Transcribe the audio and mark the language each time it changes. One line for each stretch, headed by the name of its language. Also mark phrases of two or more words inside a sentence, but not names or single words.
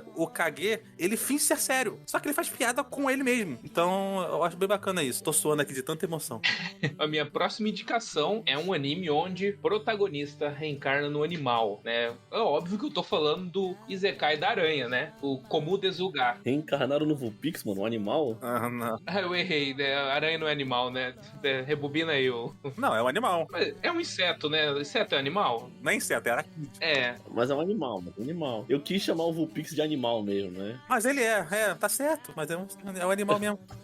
Portuguese: O Kage, ele finge ser sério, só que ele faz piada com ele mesmo. Então eu acho bem bacana isso. Tô suando aqui de tanta emoção. A minha próxima indicação é um anime onde o protagonista reencarna no animal, né? É óbvio que eu tô falando do Isekai da aranha, né? O Komudezuga. reencarnaram no Vulpix, mano, um animal. Ah, não. Ah, eu errei, né? A aranha não é animal, né? Rebobina aí. Não, é um animal. É um inseto, né? Inseto é animal? Não é inseto, é aracnídeo. É. Mas é um animal, mano, um animal. Eu quis chamar o Vulpix de animal mesmo, né? Mas ele tá certo, mas é um animal mesmo.